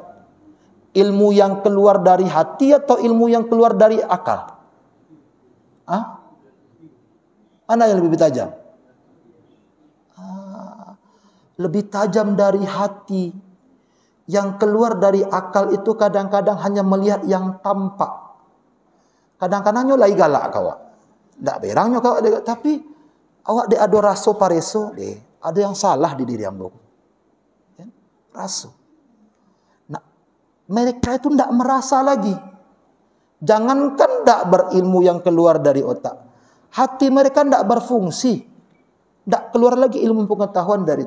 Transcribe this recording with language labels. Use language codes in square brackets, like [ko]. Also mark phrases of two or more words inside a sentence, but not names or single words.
[id] Ilmu yang keluar dari hati atau ilmu yang keluar dari akal? Mana yang lebih tajam? Lebih tajam dari hati. Yang keluar dari akal itu kadang-kadang hanya melihat yang tampak. [min] Kadang-kadang nyolai galak kawan. Tak berangnya kawan, tapi awak de ado raso pareso de. [id] Ada yang salah di diri ambo. Ya? Raso. Nah, mereka itu tidak merasa lagi. Jangankan tidak berilmu yang keluar dari otak. Hati mereka tidak berfungsi. Tidak keluar lagi ilmu pengetahuan dari itu.